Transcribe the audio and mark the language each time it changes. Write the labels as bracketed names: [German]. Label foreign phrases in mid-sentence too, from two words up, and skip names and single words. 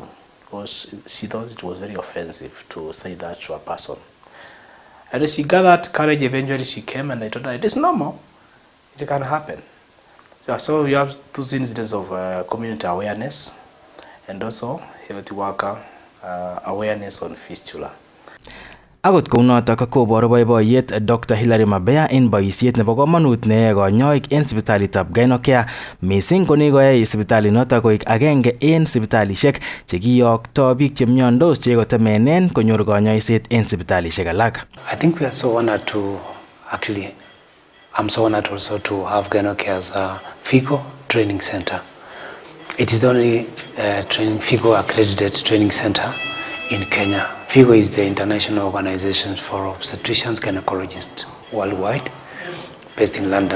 [English] Because she thought it was very offensive to say that to a person. And she gathered courage, eventually she came and I told her, it is normal, it can happen. So we have two incidents of community awareness and also health worker awareness on fistula. [Kalenjin] Akot kounotok koboru boiboiyet Dr. Hilary Mabea en boisiet nebo komonut neyoe kanyoik en sipitalitab Gynocare missing ko nekoyai sipitalinotok koik agenge en sipitalishek chekiyokto biik chemiondos chekotemenen konyor kanyoiset en sipitalishek alak. [English] I think we are so honored to I'm so honored also to have Gynocare as a FIGO training center. It is the only FIGO accredited training center in Kenya. FIGO is the international organization for obstetricians and gynecologists worldwide, based in London.